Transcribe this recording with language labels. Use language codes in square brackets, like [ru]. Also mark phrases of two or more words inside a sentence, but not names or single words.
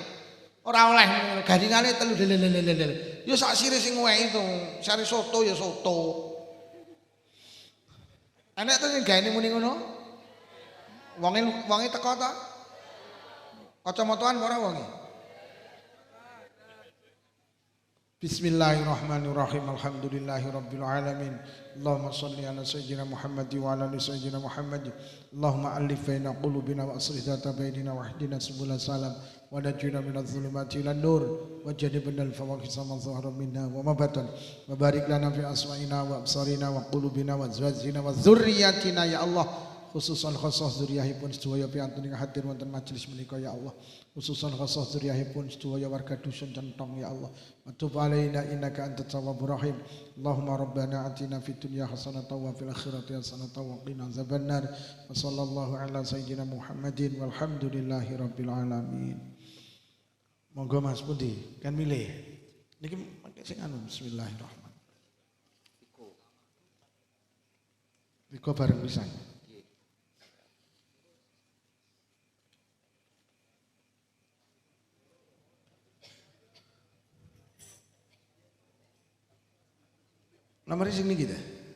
[jv] Ora oleh garingane 3 lelelelelel. Ya sak sire sing ngwehi to, sare soto ya soto. Enek to sing gaene muni ngono? Wonge teko to? Kacamataan ora wonge? [ar] بسم الله الرحمن الرحيم. الحمد لله رب العالمين. اللهم صل على سيدنا محمد وعلى آل سيدنا محمد. اللهم ألف بين قلوبنا وأصلح ذات بيننا واهدنا سبل السلام ونجنا من الظلمات إلى النور وجنبنا الفواحش ما ظهر منا وما بطن وبارك لنا في أسماعنا وأبصارنا وقلوبنا وأزواجنا وذرياتنا يا الله. [jv] Khususan khusus zuriyahipun sedaya piantun ing hadir wonten majelis menika [ar] يا الله. [jv] Khususan khusus zuriyahipun sedaya warga dusun Centong [ar] يا الله. وتب علينا إنك أنت التواب الرحيم. اللهم ربنا آتنا في الدنيا حسنة وفي الآخرة حسنة وقنا عذاب النار. وصلى الله على سيدنا محمد والحمد لله رب العالمين. [jv] Monggo Mas pundi kan milih. Niki sing anu bismillahirrahmanirrahim. Tiga bareng pisan. Nomor sing niki ta?